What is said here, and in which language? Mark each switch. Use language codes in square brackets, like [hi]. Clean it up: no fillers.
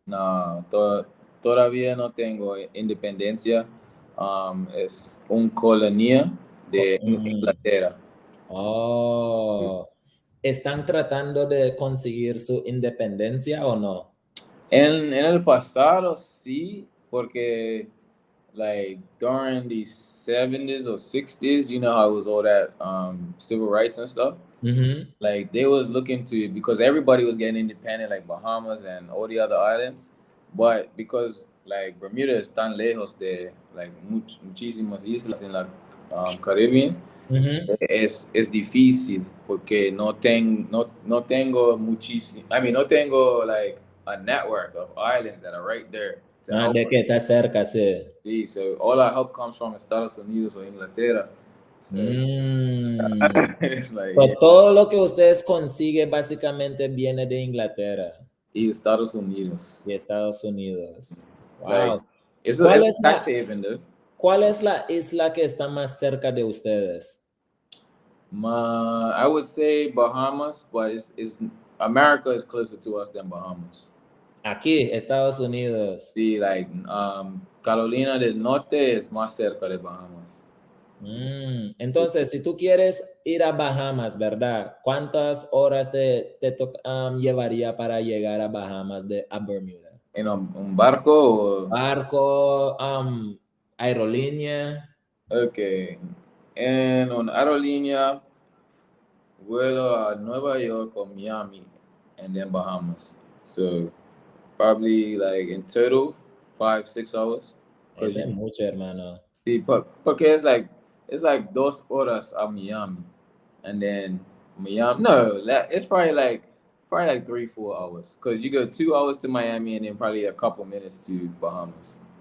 [es] No, todavía no tengo independencia. Es un colonia de Inglaterra. Oh, ¿están tratando de conseguir su independencia o no? En el pasado sí, porque [en] like during the 70s or 60s, you know how it was all that civil rights and stuff. Like they was looking to, because everybody was getting independent, like Bahamas and all the other islands, but because like Bermuda [es] es tan lejos de like muchísimas islas en la Caribbean, es difícil porque no tengo [en] muchísimo, no tengo like a network of islands that are right there. [es] De que está cerca, sí. [en] Sí, so all our help comes from Estados Unidos o Inglaterra. So, it's like, [es] todo lo que ustedes consiguen básicamente viene de Inglaterra. Y Estados Unidos. Y Estados Unidos. Wow. [en] Like, it's a tax haven, dude. [es] ¿Cuál es la isla que está más cerca de ustedes? [en] I would say Bahamas, but it's America is closer to us than Bahamas. [es] Aquí, Estados Unidos. Sí, like Carolina del Norte es más cerca de Bahamas. Entonces, si tú quieres ir a Bahamas, ¿verdad? ¿Cuántas horas te llevaría para llegar a Bahamas a Bermuda? ¿En un barco? Barco, aerolínea. [en] Okay. [es] En una aerolínea, vuelo a Nueva York or Miami, [en] and then Bahamas. So, probably like in total, 5-6 hours. [es] Eso es mucho, hermano. Sí, porque [en] it's like [es] 2 horas a Miami, [en] and then Miami. No, it's probably like 3-4 hours, because you go 2 hours to Miami and then probably a couple minutes to Bahamas.